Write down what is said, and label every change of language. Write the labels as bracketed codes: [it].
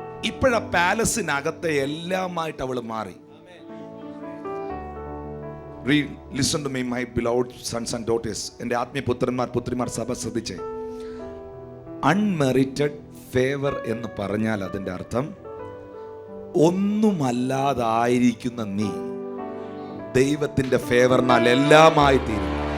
[ml] ഇപ്പോഴാ പാലസിനകത്തെ എല്ലാമായിട്ട് അവൾ മാറി. [en] Read, listen to me, my beloved sons and daughters. [ml] എൻ്റെ ആത്മീയ പുത്രിമാർ സഭ ശ്രദ്ധിച്ചേ. അൺമെറിറ്റഡ് ഫേവർ എന്ന് പറഞ്ഞാൽ അതിൻ്റെ അർത്ഥം ഒന്നുമല്ലാതായിരിക്കുന്ന നീ ദൈവത്തിന്റെ ഫേവറിനാൽ എല്ലാമായി തീരും.